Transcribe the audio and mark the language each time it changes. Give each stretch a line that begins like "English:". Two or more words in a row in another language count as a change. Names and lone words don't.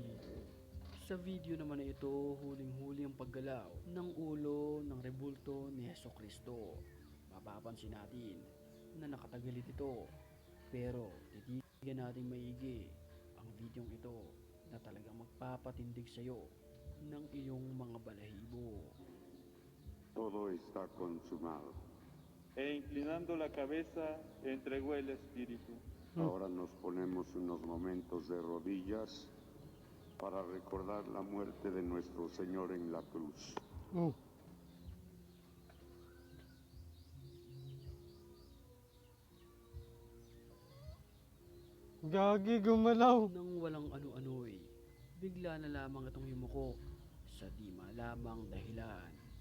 Filipino: Sa video naman na ito, huling-huli ang paggalaw ng ulo ng rebulto ni Hesukristo. Mapapansin natin na nakatagalit ito. Pero titigan natin maigi ang videong ito na talagang magpapatindig sa iyo ng iyong mga balahibo.
Spanish: Todo está consumado. E inclinando la cabeza, entregó el espíritu. Ahora nos ponemos unos momentos de rodillas para recordar la muerte de nuestro Señor en la cruz.
Filipino: Oh. Gagi, gumalaw. Nang walang ano-ano'y, bigla na lamang itong yumuko sa di malamang dahilan.